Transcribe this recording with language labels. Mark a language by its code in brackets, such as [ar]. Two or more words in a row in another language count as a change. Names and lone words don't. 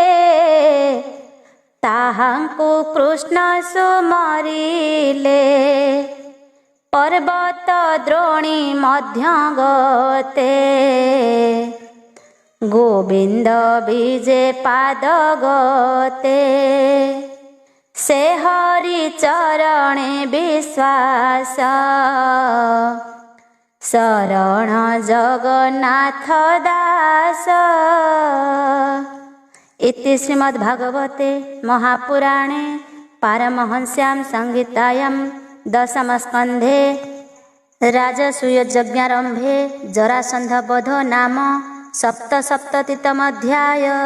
[or] ତାହାଙ୍କୁ କୃଷ୍ଣ ସୁମରିଲେ ପର୍ବତ ଦ୍ରୋଣୀ ମଧ୍ୟ ଗତେ ଗୋବିନ୍ଦ ବିଜେ ପାଦ ଗତେ ସେ ହରି ଚରଣେ ବିଶ୍ୱାସ ଶରଣ ଜଗନ୍ନାଥ ଦାସ। [sa] इति श्रीमद्भागवते महापुराणे पारमहंस्यां संहितायां दशमस्कन्धे राजसूययज्ञारम्भे जरासन्धवध नाम सप्तसप्ततितमोऽध्याय।